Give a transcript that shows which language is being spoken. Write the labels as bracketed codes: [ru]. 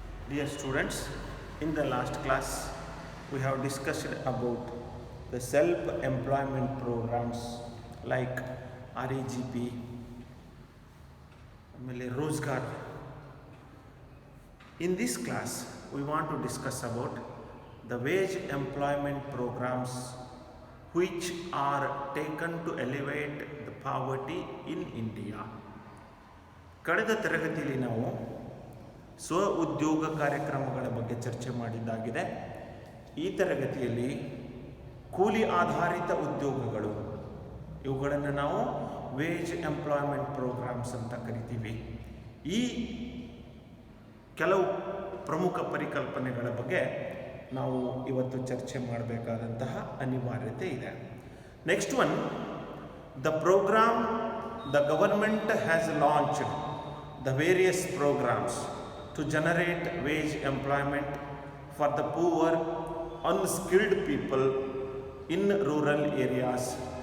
[en] Dear students, in the last class we have discussed about the self-employment programs like REGP, Rozgar. In this class we want to discuss about the wage employment programs which are taken to elevate the poverty in India. [kn] ಕಳೆದ ತರಗತಿಯಲ್ಲಿ ನಾವು ಸ್ವ ಉದ್ಯೋಗ ಕಾರ್ಯಕ್ರಮಗಳ ಬಗ್ಗೆ ಚರ್ಚೆ ಮಾಡಿದ್ದಾಗಿದೆ. ಈ ತರಗತಿಯಲ್ಲಿ ಕೂಲಿ ಆಧಾರಿತ ಉದ್ಯೋಗಗಳು ಇವುಗಳನ್ನು ನಾವು ವೇಜ್ ಎಂಪ್ಲಾಯ್ಮೆಂಟ್ ಪ್ರೋಗ್ರಾಮ್ಸ್ ಅಂತ ಕರಿತೀವಿ. ಈ ಕೆಲವು ಪ್ರಮುಖ ಪರಿಕಲ್ಪನೆಗಳ ಬಗ್ಗೆ ನಾವು ಇವತ್ತು ಚರ್ಚೆ ಮಾಡಬೇಕಾದಂತಹ ಅನಿವಾರ್ಯತೆ ಇದೆ. [en] Next one, the program the government has launched the various programs to generate wage employment for the poor, unskilled people in rural areas.